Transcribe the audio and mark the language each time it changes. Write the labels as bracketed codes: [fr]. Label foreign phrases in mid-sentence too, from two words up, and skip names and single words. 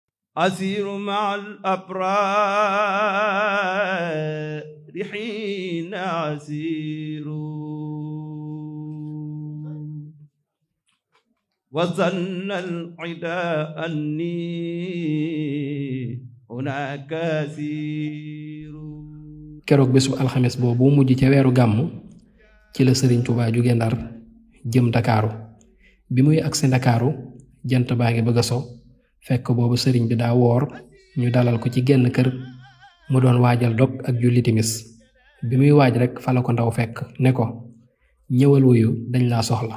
[ar] أسير مع الأبرار حين أسير وظن العدا أني هناك أسير. [wo] keroog bésu alxames boobu mujj ca weeru gàmmu ci la Sëriñ Tuubaa jóge Ndar jëm Ndakaaru bi muy agsi Ndakaaru jant baa ngi bëgg a so fekk boobu sëriñ bi daa woor ñu dalal ko ci genn kër mu doon waajal dog ak julli timis bi muy waaj rek fa la ko ndaw fekk ne ko ñëwal wuyu dañ laa soxla.